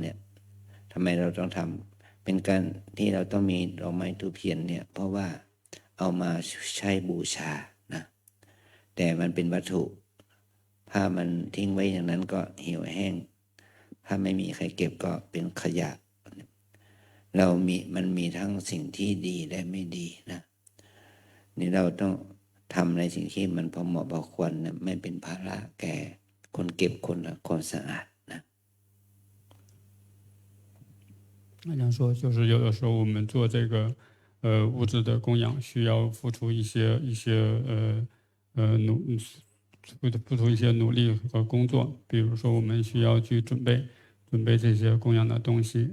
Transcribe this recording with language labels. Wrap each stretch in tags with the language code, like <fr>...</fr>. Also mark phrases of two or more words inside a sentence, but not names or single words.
<th>เนี่ยทำไมเราต้องทำเป็นการที่เราต้องมีดอกไม้ธูปเทียนเนี่ยเพราะว่าเอามาใช้บูชานะแต่มันเป็นวัตถุถ้ามันทิ้งไว้อย่างนั้นก็เหี่ยวแห้งถ้าไม่มีใครเก็บก็เป็นขยะมันมีทั้งสิ่งที่ดีและไม่ดีนะนี่เราต้องทำในสิ่งที่มันพอเหมาะพอควรนะไม่เป็นภาระแก่คนเก็บคนละความสะอาดนะ</th> <zh>那样说，就是有的时候我们做这个物质的供养，需要付出一些付出一些努力和工作。比如说，我们需要去准备这些供养的东西。</zh>